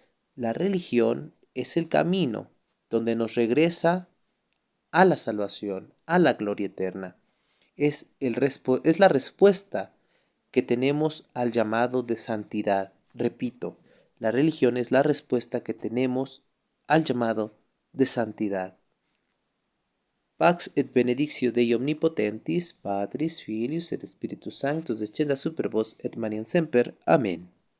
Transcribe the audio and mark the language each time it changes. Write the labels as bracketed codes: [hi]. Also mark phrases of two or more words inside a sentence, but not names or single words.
[es] La religión es el camino donde nos regresa a la salvación, a la gloria eterna. Es la respuesta que tenemos al llamado de santidad. Repito, la religión es la respuesta que tenemos al llamado de santidad. [la] Pax et benedictio Dei omnipotentis, Patris, Filius et Spiritus Sanctus, descenda super vos et manen semper. Amén.